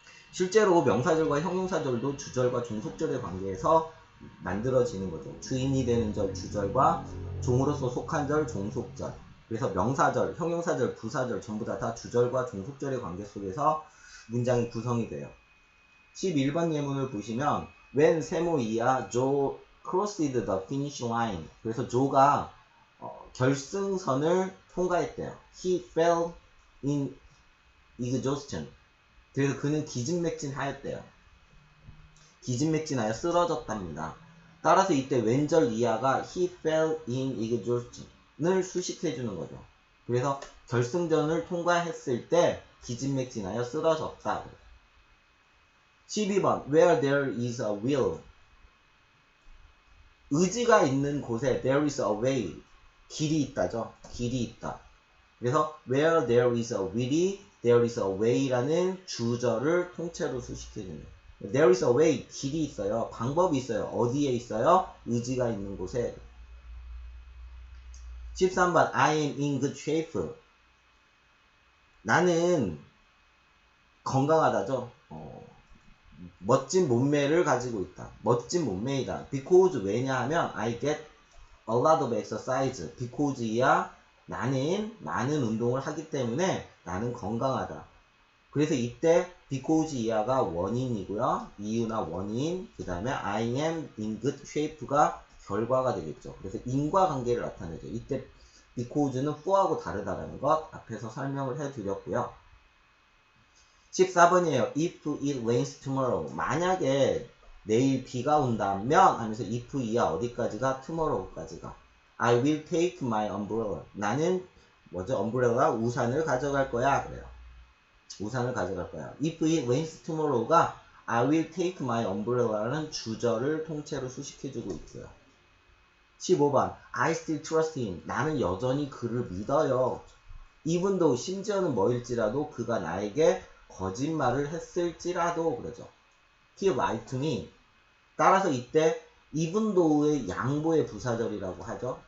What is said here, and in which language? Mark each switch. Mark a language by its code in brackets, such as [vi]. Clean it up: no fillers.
[ko] 실제로 명사절과 형용사절도 주절과 종속절의 관계에서 만들어지는 거죠. 주인이 되는 절 주절과 종으로서 속한 절 종속절. 그래서 명사절, 형용사절, 부사절 전부 다 주절과 종속절의 관계 속에서 문장이 구성이 돼요. 11번 예문을 보시면 [en] when 세모 이하 Joe crossed the finish line. [ko] 그래서 조가 결승선을 통과했대요. [en] He fell in exhaustion. [ko] 그래서 그는 기진맥진하였대요. 기진맥진하여 쓰러졌답니다. 따라서 이때 왼절 이하가 [en] he fell in exhaustion [ko] 을 수식해주는 거죠. 그래서 결승전을 통과했을 때 기진맥진하여 쓰러졌다. [en] 12번 where there is a will. [ko] 의지가 있는 곳에 [en] there is a way. [ko] 길이 있다죠. 길이 있다. 그래서 [en] where there is a will [ko] 이 [en] there is a way [ko] 라는 주절을 통째로 수식해주는. [en] There is a way. [ko] 길이 있어요. 방법이 있어요. 어디에 있어요? 의지가 있는 곳에. [en] 13번 I am in good shape. [ko] 나는 건강하다죠. 멋진 몸매를 가지고 있다. 멋진 몸매이다. [en] Because [ko] 왜냐하면 [en] I get a lot of exercise. [ko] Because야 나는 많은 운동을 하기 때문에 나는 건강하다. 그래서 이때 because 이하가 원인이고요. 이유나 원인, 그 다음에 [en] I am in good shape [ko] 가 결과가 되겠죠. 그래서 인과관계를 나타내죠. 이때 because는 for하고 다르다는 것 앞에서 설명을 해드렸고요. 14번이에요. [en] If it rains tomorrow. [ko] 만약에 내일 비가 온다면 하면서 if 이하 어디까지가? tomorrow까지가. [en] I will take my umbrella. [ko] 나는 뭐죠? umbrella 우산을 가져갈 거야 그래요. 우산을 가져갈 거야. [en] If it rains tomorrow가 I will take my umbrella라는 [ko] 주절을 통째로 수식해주고 있고요. [en] 15번 I still trust him. [ko] 나는 여전히 그를 믿어요. [en] even though [ko] 심지어는 뭐일지라도 그가 나에게 거짓말을 했을지라도 그러죠. [en] He lied to me. [ko] 따라서 이때 even though의 양보의 부사절이라고 하죠.